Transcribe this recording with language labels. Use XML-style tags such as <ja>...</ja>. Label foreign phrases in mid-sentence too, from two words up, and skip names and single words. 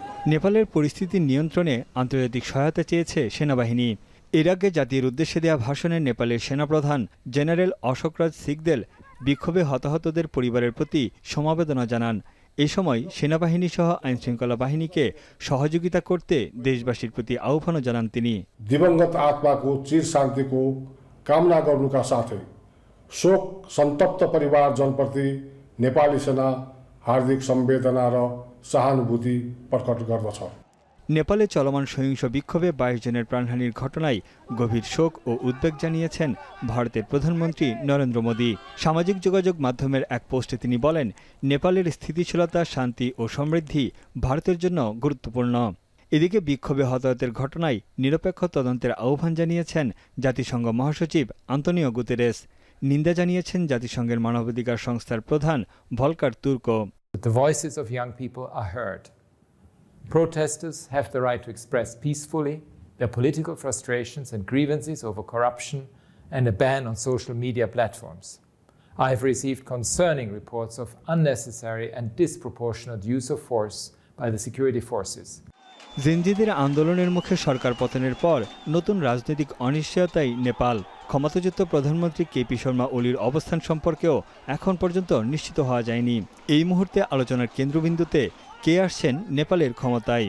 <bn>নেপালের পরিস্থিতি নিয়ন্ত্রণে আন্তর্জাতিক সহায়তা চেয়েছে সেনাবাহিনী। এর আগে জাতির উদ্দেশ্যে দেওয়া ভাষণে নেপালের সেনাপ্রধান জেনারেল অশোকরাজ সিকদেল বিক্ষোভে হতাহতদের পরিবারের প্রতি সমবেদনা জানান। এই সময় সেনাবাহিনী সহ আইনশৃঙ্খলা বাহিনীকে সহযোগিতা করতে দেশবাসীর প্রতি আহ্বান জানান তিনি।</bn> <ne>दिवंगत आत्माको चिर शान्तिको कामना गर्नुका साथै शोक सन्तप्त परिवारजनप्रति नेपाली सेना हार्दिक संवेदना र सहानुभूति प्रकट गर्दछ।</ne> <bn>নেপালে চলমান সহিংস বিক্ষোভে 22 জনের প্রাণহানির ঘটনায় গভীর শোক ও উদ্বেগ জানিয়েছেন ভারতের প্রধানমন্ত্রী নরেন্দ্র মোদী। সামাজিক যোগাযোগ মাধ্যমের এক পোস্টে তিনি বলেন, নেপালের স্থিতিশীলতা, শান্তি ও সমৃদ্ধি ভারতের জন্য গুরুত্বপূর্ণ। এদিকে বিক্ষোভে হতাহতের ঘটনায় নিরপেক্ষ তদন্তের আহ্বান জানিয়েছেন জাতিসংঘ মহাসচিব আন্তোনিও গুতেরেস। নিন্দা জানিয়েছেন জাতিসংঘের মানবাধিকার সংস্থার প্রধান ভলকার তুর্কো।</bn> <en>The voices of young people are heard. Protesters have the right to express peacefully their political frustrations and grievances over corruption and a ban on social media platforms. I have received concerning reports of unnecessary and disproportionate use of force by the security forces.</en> <bn>জিনজিদের আন্দোলনের মুখে সরকার পতনের পর নতুন রাজনৈতিক অনিশ্চয়তায় নেপাল। ক্ষমতাচ্যুত প্রধানমন্ত্রী কেপি শর্মা ওলির অবস্থান সম্পর্কেও এখন পর্যন্ত নিশ্চিত হওয়া যায়নি। এই মুহূর্তে আলোচনার কেন্দ্রবিন্দুতে কে আসছেন নেপালের ক্ষমতায়।</bn>